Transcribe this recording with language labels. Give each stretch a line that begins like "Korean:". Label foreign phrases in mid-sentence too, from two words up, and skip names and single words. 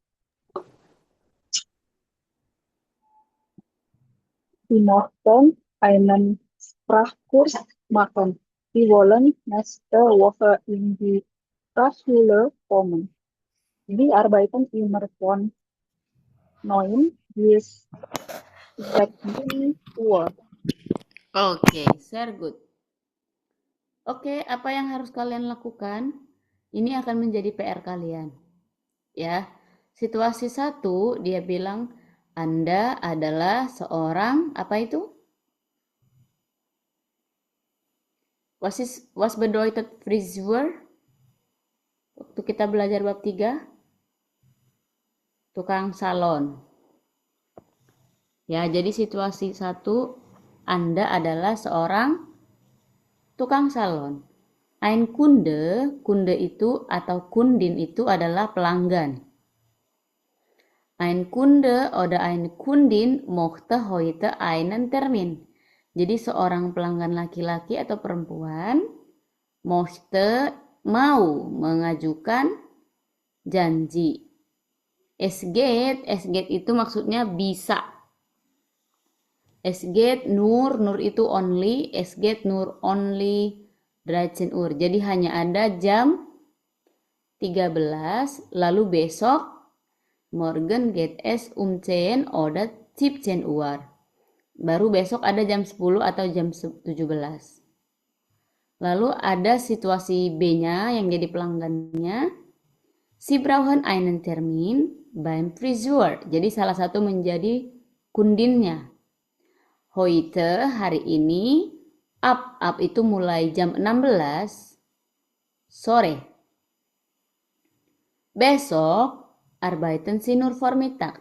German: Sie mochten einen Sprachkurs machen. Sie wollen nächste Woche in die Sprachschule kommen. Wir arbeiten immer von 9 bis 16 Uhr. Oke, sehr good.
Indonesian: Oke, apa yang harus kalian lakukan? Ini akan menjadi PR kalian. Ya, situasi 1 dia bilang Anda adalah seorang apa itu?
German: Was bedeutet Friseur?
Indonesian: Waktu kita belajar bab 3, tukang salon. Ya, jadi situasi 1, Anda adalah seorang tukang salon.
German: Ein Kunde,
Indonesian: kunde itu atau kundin itu adalah pelanggan.
German: Ein Kunde oder eine Kundin möchte heute einen Termin.
Indonesian: Jadi seorang pelanggan laki-laki atau perempuan mau mengajukan janji.
German: Es geht
Indonesian: itu maksudnya bisa.
German: Es geht nur itu only, es geht nur only 13 Uhr.
Indonesian: Jadi hanya ada jam 13, lalu besok
German: morgen geht es 10 oder 17 Uhr.
Indonesian: Baru besok ada jam 10 atau jam 17. Lalu ada situasi B-nya yang jadi pelanggannya.
German: Sie brauchen einen Termin beim Friseur.
Indonesian: Jadi salah satu menjadi kundinnya. Heute, hari ini, up itu mulai jam 16 sore. Besok,
German: arbeiten Sie nur Vormittag.